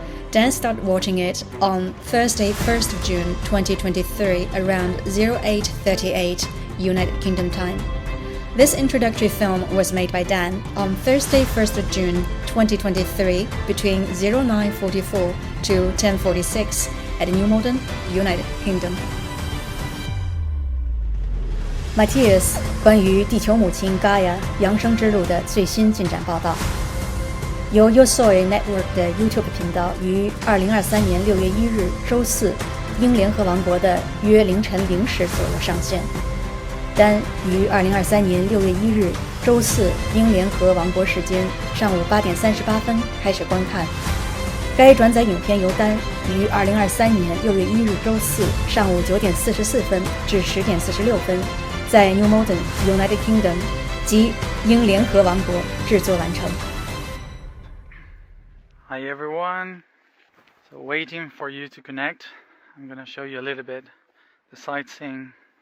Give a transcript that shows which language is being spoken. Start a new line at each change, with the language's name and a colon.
English: Dan started watching it on Thursday, 1st of June 2023 around 08:38 United Kingdom time. This introductory film was made by Dan on Thursday, 1st of June 2023 between 09:44 to 10:46 at New Malden, United Kingdom.
Chinese: Matias 关于地球母亲 Gaia 扬升之路的最新进展报道，由 Yosoy Network 的 YouTube 频道于2023年6月1日周四英联合王国的约凌晨0时左右上线。丹于2023年6月1日周四英联合王国时间上午8点38分开始观看。该转载影片由丹于2023年6月1日周四上午9点44分至10点46分在 New Malden, United Kingdom 及英联合王国制作完成。
English: Hi everyone. So waiting for you to connect. I'm going to show you a little bit the sightseeing.